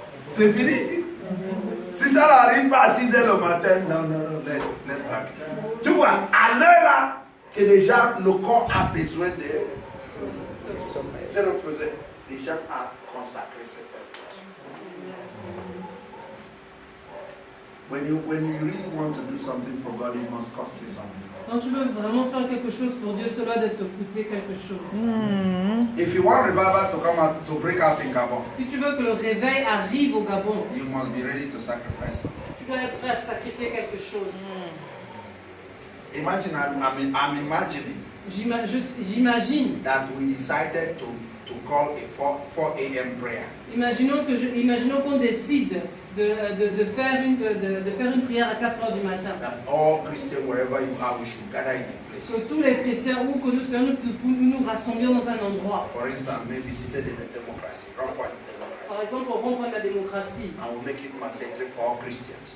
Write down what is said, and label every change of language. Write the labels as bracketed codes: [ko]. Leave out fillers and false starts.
[fr] C'est fini. Si ça n'arrive pas à 6 heures le matin, non, laisse tranquille. Tu vois, à l'heure là, que déjà le corps a besoin de se reposer, les gens ont consacré cette heure. [en] When you really want to do something for God, it must cost you something. [fr] Quand tu veux vraiment faire quelque chose pour Dieu, cela doit te coûter quelque chose. [en] If you want revival to come out, to break out in Gabon, [fr] Si tu veux que le réveil arrive au Gabon, [en] you must be ready to sacrifice something. [fr] tu dois être prêt à sacrifier quelque chose. [en] Imagine, I'm imagining [fr] J'imagine. [en] that we decided to call a 4 a.m. prayer. [fr] Imaginons qu'on décide de faire une prière à 4 heures du matin. [en] That all Christians, wherever you are, we should gather in a place. [fr] Que tous les chrétiens, où que nous soyons, nous rassemblions dans un endroit. [en] For instance, maybe Cité de la Démocratie, Rond-Point de [fr] Par exemple, on rompt la démocratie. [en] and we make it mandatory for all Christians.